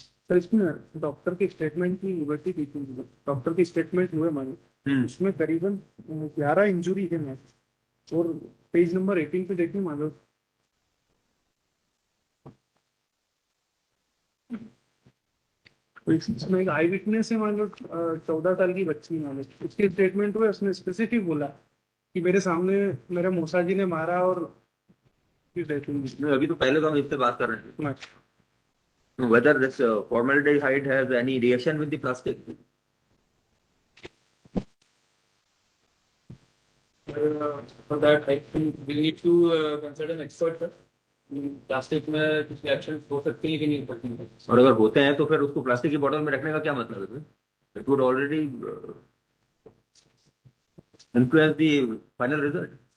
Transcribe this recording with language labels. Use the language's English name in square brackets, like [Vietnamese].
[Hindi] Sir इसमें doctor की statement की लिबर्टी दी थी, डॉक्टर की स्टेटमेंट हुए मानी, उसमें करीबन 11 इंजुरी है मैम, और पेज नंबर 18 पे देखिए मान लो इसमें एक आई विटनेस है मान लो 14 साल की बच्ची मान लो, उसकी स्टेटमेंट हुआ, उसने स्पेसिफिक बोला कि मेरे सामने मेरे मौसा जी ने मारा और अभी तो पहले तो हम इस पे बात कर रहे हैं अच्छा। [English] whether this formaldehyde has any reaction with the plastic. For that I think we need to consult an expert sir. [Hindi] Plastic में कुछ रिएक्शन हो सकती है कि नहीं हो सकती है, और अगर होते हैं तो फिर उसको प्लास्टिक की बोतल में रखने का क्या मतलब है? [English] It would already influence the final result.